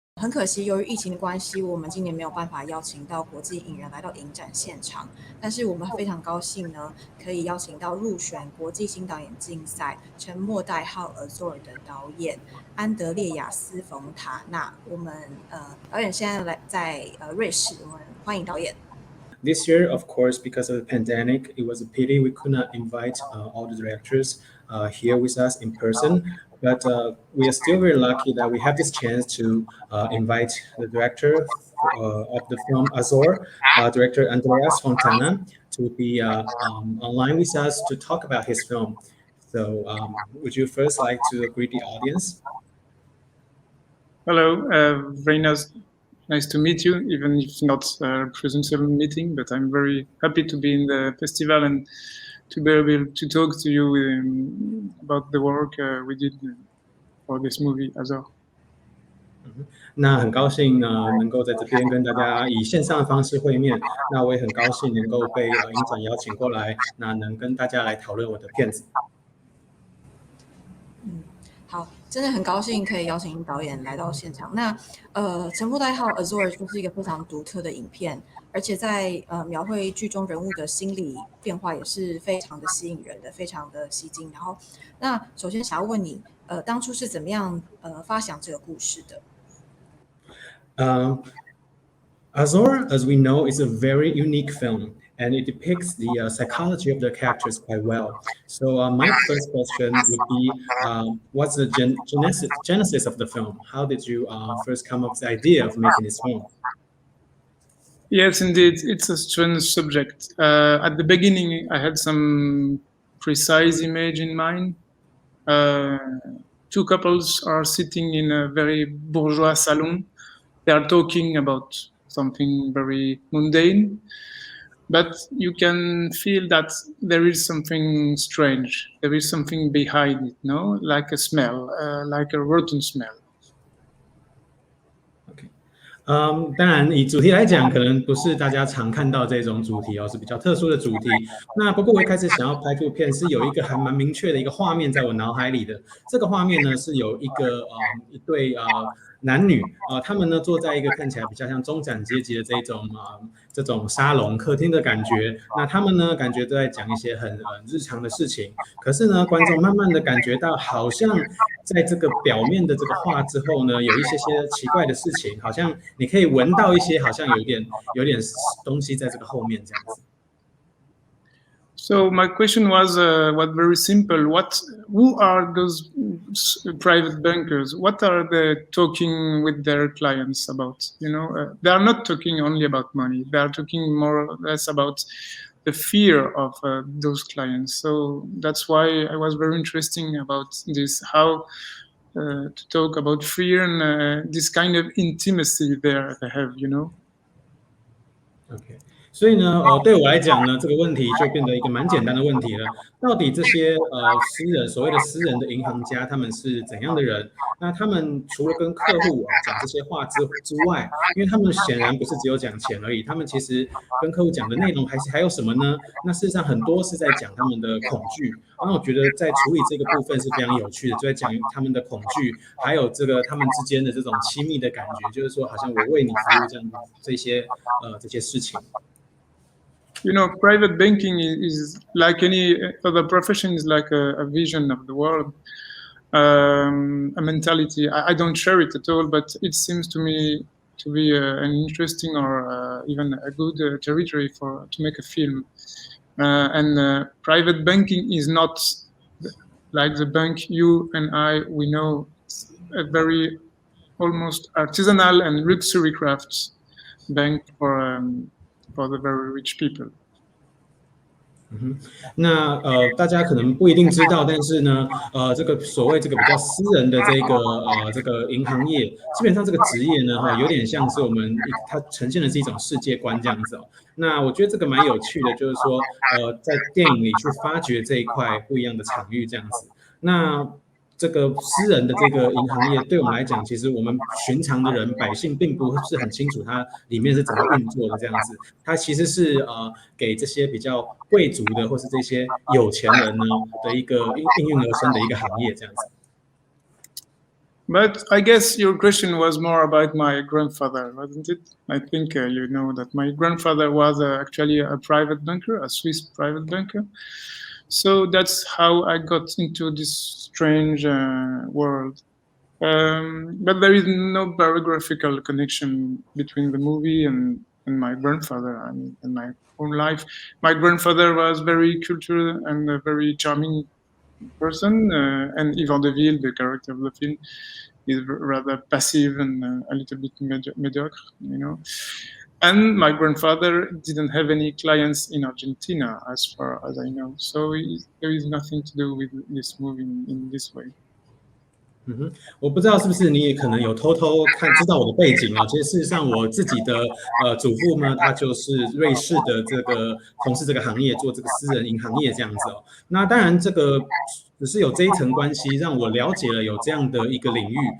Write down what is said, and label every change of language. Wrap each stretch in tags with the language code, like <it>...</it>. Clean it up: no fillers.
<zh>可惜，由于疫情的关系，我们今年没有办法邀请到国际影人来到影展现场。但是我们非常高兴呢，可以邀请到入选国际新导演竞赛沉默代号Azor的导演安德烈亚斯冯塔纳。我们导演现在在瑞士，我们欢迎导演。</zh> <en>This year, of course, because of the pandemic, it was a pity we could not invite all the directors here with us in person. But we are still very lucky that we have this chance to invite the director of the film Azor, director Andreas Fontana, to be online with us to talk about his film. So would you first like to greet the audience? Hello, very nice to meet you, even if not a presential meeting, but I'm very happy to be in the festival and to be able to talk to you about the work we did for this movie, Azor.</en> <zh>那很高兴能够在这边跟大家以线上的方式会面。那我也很高兴能够被影展邀请过来，那能跟大家来讨论我的片子。好，真的很高兴可以邀请导演来到现场。那沉默代号 Azor 就是一个非常独特的影片，而且在描绘剧中人物的心理变化也是非常的吸引人的，非常的吸睛。然后，那首先想要问你，当初是怎么样发想这个故事的</zh> <en>？Azor, as we know, is a very unique film, and it depicts the psychology of the characters quite well. So my first question would be, what's the genesis of the film? How did you first come up with the idea of making this film? Yes, indeed, it's a strange subject. At the beginning, I had some precise image in mind. Two couples are sitting in a very bourgeois salon. They are talking about something very mundane, but you can feel that there is something strange. There is something behind it, no? Like a smell, like a rotten smell.</en> <zh>当然，以主题来讲，可能不是大家常看到这种主题哦，是比较特殊的主题。那不过我一开始想要拍这部片，是有一个还蛮明确的一个画面在我脑海里的。这个画面呢，是有一对男女他们呢坐在一个看起来比较像中产阶级的这种沙龙客厅的感觉。那他们呢感觉都在讲一些很日常的事情。可是呢，观众慢慢的感觉到，好像在这个表面的这个画之后呢，有一些奇怪的事情，好像你可以闻到一些，好像有点东西在这个后面这样子。</zh> <en>So my question was very simple. Who are those private bankers? What are they talking with their clients about? You know, they are not talking only about money. They are talking more or less about the fear of those clients. So that's why I was very interested about this, how to talk about fear and this kind of intimacy they have, you know. Okay.</en> <zh>所以呢，对我来讲呢，这个问题就变得一个蛮简单的问题了。到底这些所谓的私人的银行家，他们是怎样的人？那他们除了跟客户讲这些话之外，因为他们显然不是只有讲钱而已，他们其实跟客户讲的内容还有什么呢？那事实上很多是在讲他们的恐惧。那我觉得在处理这个部分是非常有趣的，就在讲他们的恐惧，还有这个他们之间的这种亲密的感觉，就是说好像我为你服务这样这些事情。</zh> <en>You know, private banking is like any other profession, is like a vision of the world, a mentality. I don't share it at all, but it seems to me to be an interesting or even a good territory to make a film. And private banking is not like the bank you and we know. It's a very almost artisanal and luxury crafts bank for the very rich people.</en> <zh>那大家可能不一定知道，但是呢，这个所谓这个比较私人的这个银行业，基本上这个职业呢，有点像是它呈现的是一种世界观这样子哦。那我觉得这个蛮有趣的，就是说，在电影里去发掘这一块不一样的场域这样子。那这个私人的这个银行业，对我们来讲，其实我们寻常的人百姓并不是很清楚它里面是怎么运作的这样子。它其实是给这些比较贵族的或是这些有钱人呢的一个应运而生的一个行业这样子。</zh> <en>But I guess your question was more about my grandfather, wasn't it? I think you know that my grandfather was actually a private banker, a Swiss private banker. So that's how I got into this strange world. But there is no biographical connection between the movie and my grandfather and my own life. My grandfather was very cultural and a very charming person, and Yvan Deville, the character of the film, is rather passive and a little bit mediocre, you know. And my grandfather didn't have any clients in Argentina, as far as I know. So there is nothing to do with this movie in this way.</en> <zh>我不知道是不是你也可能有偷偷知道我的背景哦。其实事实上，我自己的祖父呢，他就是瑞士的这个从事这个行业，做这个私人银行业这样子哦。那当然，这个只是有这一层关系，让我了解了有这样的一个领域。</zh>